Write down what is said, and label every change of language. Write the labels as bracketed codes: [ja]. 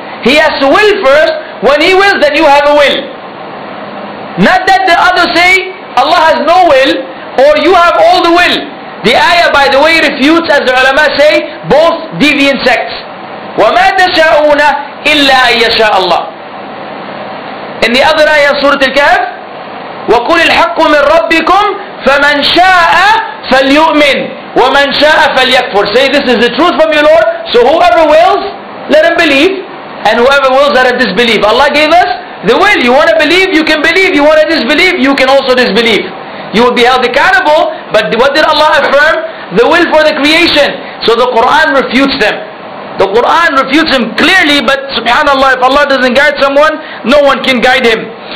[en] He has to will first. When He wills, then you have a will. Not that the others say Allah has no will or you have all the will. The ayah, by the way, refutes, as the ulama say, both deviant sects. [ar] وَمَا تَشَاءُونَ إِلَّا أَن يَشَاءَ اللَّهُ. [en] In the other ayah, [ar] Surah Al-Kahf, وَقُلِ الْحَقُّ مِنْ رَبِّكُمْ فَمَنْ شَاءَ فَلْيُؤْمِنْ وَمَنْ شَاءَ فَلْيَكْفُرْ. [en] Say, this is the truth from your Lord, so whoever wills, let him believe, and whoever wills, let him disbelieve. Allah gave us the will. You want to believe, you can believe. You want to disbelieve, you can also disbelieve. You will be held accountable, but what did Allah affirm? The will for the creation. So the Quran refutes them. The Quran refutes him clearly, but subhanallah, if Allah doesn't guide someone, no one can guide him.